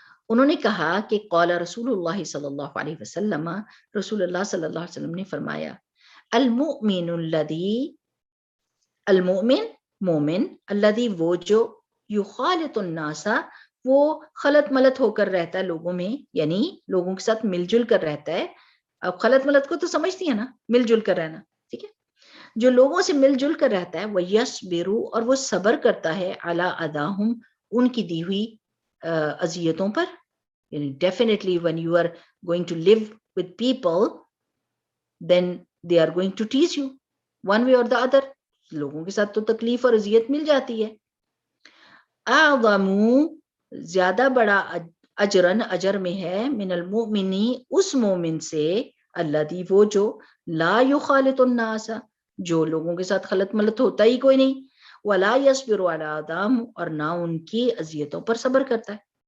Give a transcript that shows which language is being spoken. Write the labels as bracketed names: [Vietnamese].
[Urdu] انہوں نے کہا کہ [Arabic] قال رسول اللہ صلی اللہ علیہ وسلم، [Urdu] رسول اللہ صلی اللہ علیہ وسلم نے فرمایا، [Arabic] المؤمن الذی، [Urdu] المؤمن مومن، الذی وہ جو، [Arabic] یخالط الناس [Urdu] وہ خلط ملط ہو کر رہتا ہے لوگوں میں، یعنی لوگوں کے ساتھ مل جل کر رہتا ہے. اب خلط ملط کو تو سمجھتی ہے نا، مل جل کر رہنا، ٹھیک ہے. جو لوگوں سے مل جل کر رہتا ہے، وہ یصبر، اور وہ صبر کرتا ہے، [Arabic] علی اذاہم، [Urdu] ان کی دی ہوئی اذیتوں پر. [English] یعنی definitely when you are going to live with people then they are going to tease you one way or the other. [Urdu] لوگوں کے ساتھ تو تکلیف اور اذیت مل جاتی ہے. اعظم، زیادہ بڑا اجرن، اجر میں ہے، [Arabic] من المؤمنی، [Urdu] اس مومن سے، الذی وہ جو، [Arabic] لا یخالط الناس، [Urdu] جو لوگوں کے ساتھ خلط ملط ہوتا ہی کوئی نہیں، [Arabic] ولا یصبر علی اذاہم، [Urdu] اور نہ ان کی اذیتوں پر صبر کرتا ہے.